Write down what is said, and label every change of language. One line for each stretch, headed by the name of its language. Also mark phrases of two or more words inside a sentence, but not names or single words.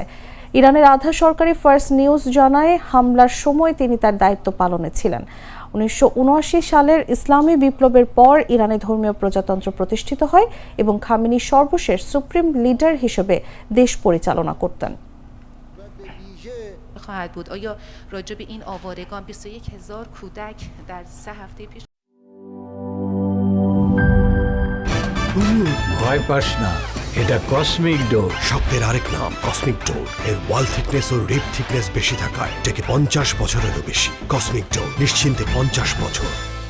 Bangla: ইরানের আধা সরকারি ফার্স্ট নিউজ জানায় হামলার সময় তিনি তার দায়িত্ব পালনে ছিলেন। 1979 সালের ইসলামী বিপ্লবের পর ইরানে ধর্মীয় প্রজাতন্ত্র প্রতিষ্ঠিত হয় এবং খামেনি সর্বশেষ
English: supreme leader
Bangla: হিসেবে দেশ পরিচালনা করতেন।
Persian: خواهد بود. آیا راجع به این آوارگان 21000 کودک در 3 هفته پیش
Bangla: ভয় পাস না, এটা কসমিক ডোজ। শব্দের আরেক নাম কসমিক ডোর। এর
English: wall thickness
Bangla: ও
English: rib thickness
Bangla: বেশি থাকায় এটাকে 50 বছরেরও বেশি। কসমিক ডোর, নিশ্চিন্তে 50 বছর।